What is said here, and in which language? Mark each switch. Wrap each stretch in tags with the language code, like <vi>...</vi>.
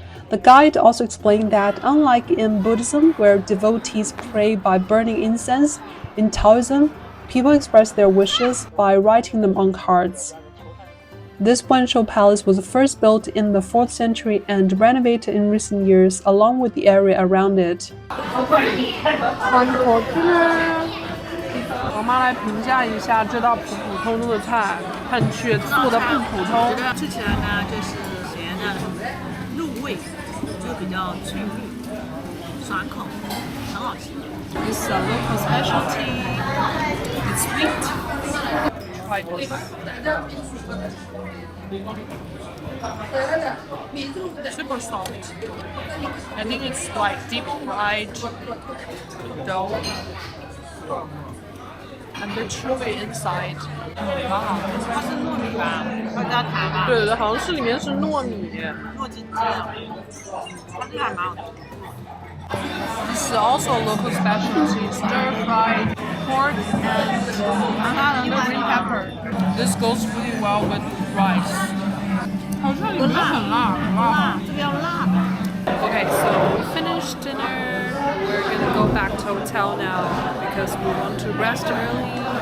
<en>The guide also explained that, unlike in Buddhism, where devotees pray by burning incense, in Taoism, people express their wishes by writing them on cards. This Wanshou Palace was first built in the 4th century and renovated in recent years, along with the area around it.</en> <zh>我妈来评价一下这道普普通通的菜，看却做的不普通。吃起来呢，就是咸的，入味，就比较脆绿，爽口，很好吃。</zh> <en>It's a local specialty. It's sweet. Quite super soft. I think it's like deep fried dough. And the chewy inside.</en> <zh>它是糯米吧？它叫塔吧？对，好像是里面是糯米。糯金鸡啊，它这个还蛮好吃。</zh> <en>This is also a local specialty, stir-fried pork and green pepper. This goes really well with rice.</en> <zh>好像里面很辣，辣，这个要辣的。</zh> <en>Okay, so we finished dinner. We're gonna go back to hotel now because we want to rest early.</en>